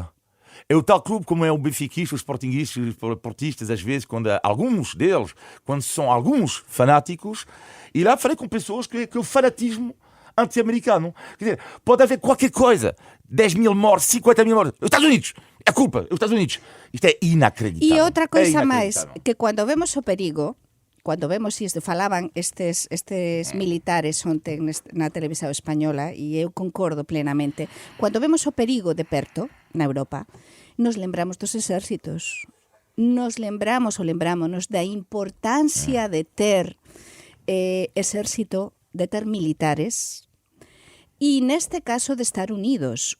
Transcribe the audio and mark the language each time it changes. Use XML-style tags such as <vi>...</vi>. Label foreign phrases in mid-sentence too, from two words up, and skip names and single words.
<pt>É o tal clube como é o benfiquista, os sportinguistas, os portistas, às vezes, quando alguns deles, quando são alguns fanáticos, e lá falei com pessoas que o fanatismo anti-americano. Quer dizer, pode haver qualquer coisa. 10 mil mortes, 50 mil mortes. Os Estados Unidos! É culpa, os Estados Unidos. Isto é inacreditável.</pt> <gl>E outra coisa máis, que cando vemos o perigo, cando vemos isto, falaban estes militares ontem na televisão española, e eu concordo plenamente, cando vemos o perigo de perto, na Europa, nos lembramos dos exércitos. Nos lembrámonos da importancia de ter exército, de ter militares, e neste caso de estar unidos.</gl>